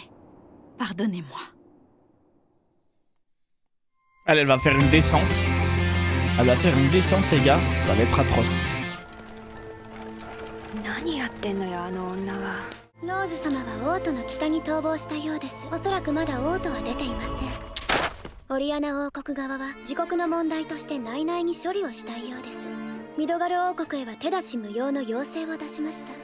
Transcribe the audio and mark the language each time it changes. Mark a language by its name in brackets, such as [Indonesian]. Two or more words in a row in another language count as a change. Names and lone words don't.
[French] Pardonnez-moi. Elle va faire une descente. Elle va faire une descente, les gars. Ça va être atroce. [Japanese] 何やってんのよあの女は。ローズ様は王都の北に逃亡したようです。おそらくまだ王都は出ていません。オリアナ王国側は自国の問題として内々に処理をしたいようです。ミドガル王国へは手出し無用の要請を出しました。